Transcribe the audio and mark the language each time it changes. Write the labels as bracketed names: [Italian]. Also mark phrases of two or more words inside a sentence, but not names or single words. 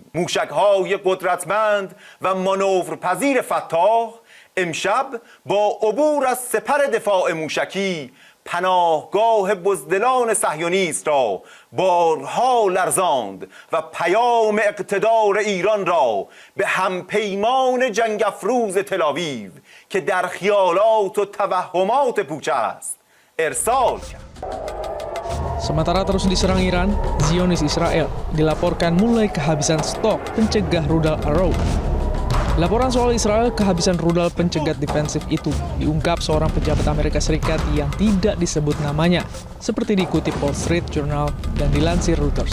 [Persian] موشک‌های قدرتمند و مانورپذیر فتاح امشب با عبور از سپر دفاع موشکی پناهگاه بزدلان صهیونیست را بارها لرزاند و پیام اقتدار ایران را به همپیمان جنگ افروز تل‌آویو که در خیالات و توهمات پوچ است ارسال کرد. [Indonesian] Sementara terus diserang Iran, Zionis Israel dilaporkan mulai kehabisan stok pencegah rudal Arrow. Laporan soal Israel kehabisan rudal pencegat defensif itu diungkap seorang pejabat Amerika Serikat yang tidak disebut namanya, seperti dikutip Wall Street Journal dan dilansir Reuters.